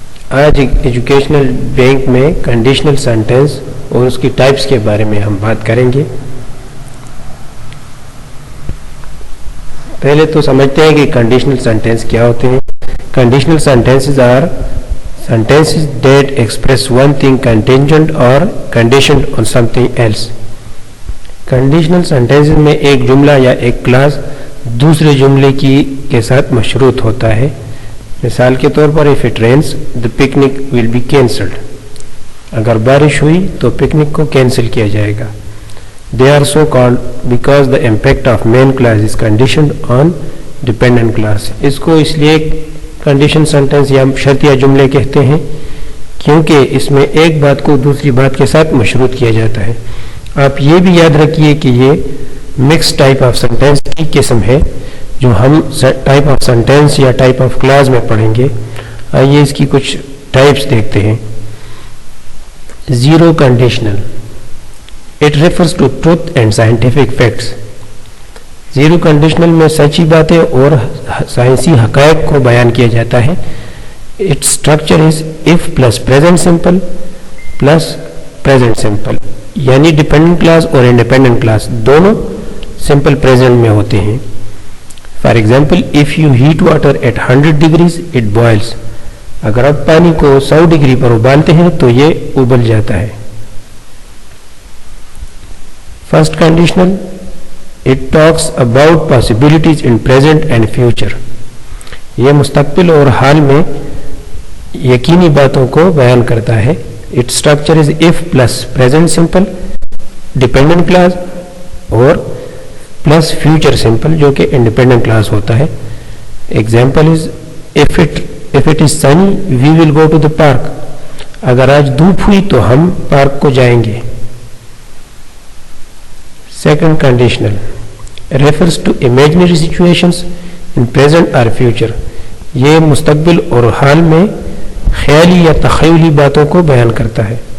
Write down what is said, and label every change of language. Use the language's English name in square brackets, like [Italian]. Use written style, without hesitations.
[Urdu] آج educational bank میں conditional sentence اور اس کی ٹائپس کے بارے میں ہم بات کریں گے. پہلے تو سمجھتے ہیں کہ کنڈیشنل سینٹینس کیا ہوتے ہیں. [English] Conditional sentences are sentences that express one thing contingent or conditioned on something else. [Urdu] Conditional sentences میں ایک جملہ یا ایک کلاس دوسرے جملے کے ساتھ مشروط ہوتا ہے. مثال کے طور پر [English] if it rains the picnic will be cancelled. [Urdu] اگر بارش ہوئی تو پکنک کو کینسل کیا جائے گا. [English] They are so called because the impact of main clause is conditioned on dependent clause. [Urdu] اس کو اس لیے کنڈیشن سینٹینس یا شرطیہ جملے کہتے ہیں کیونکہ اس میں ایک بات کو دوسری بات کے ساتھ مشروط کیا جاتا ہے. آپ یہ بھی یاد رکھیے کہ یہ مکس ٹائپ آف سینٹینس کی قسم ہے جو ہم ٹائپ آف سینٹینس یا ٹائپ آف کلاز میں پڑھیں گے. آئیے اس کی کچھ ٹائپس دیکھتے ہیں. Zero conditional. [English] It refers to truth and scientific facts. [Urdu] Zero conditional میں سچی باتیں اور سائنسی حقائق کو بیان کیا جاتا ہے. [English] it structure is if plus present simple [Urdu] plus present simple, یعنی ڈیپینڈنٹ کلاس اور انڈیپینڈنٹ کلاس دونوں سمپل پریزنٹ میں ہوتے ہیں. [English] For example if you heat water at 100 degrees it boils. [Urdu] اگر آپ پانی کو 100 ڈگری پر ابالتے ہیں تو یہ ابل جاتا ہے. [English] First conditional It talks about possibilities in present and future. [Urdu] یہ مستقبل اور حال میں یقینی باتوں کو بیان کرتا ہے. [English] Its structure is if plus present simple dependent clause اور plus future simple جو کہ independent clause ہوتا ہے. Example is if it is sunny we will go to the park. [Urdu] اگر آج دھوپ ہوئی تو ہم پارک کو جائیں گے. [English] Second conditional refers to imaginary situations in present or future. [Urdu] یہ مستقبل اور حال میں خیالی یا تخیلی باتوں کو بیان کرتا ہے.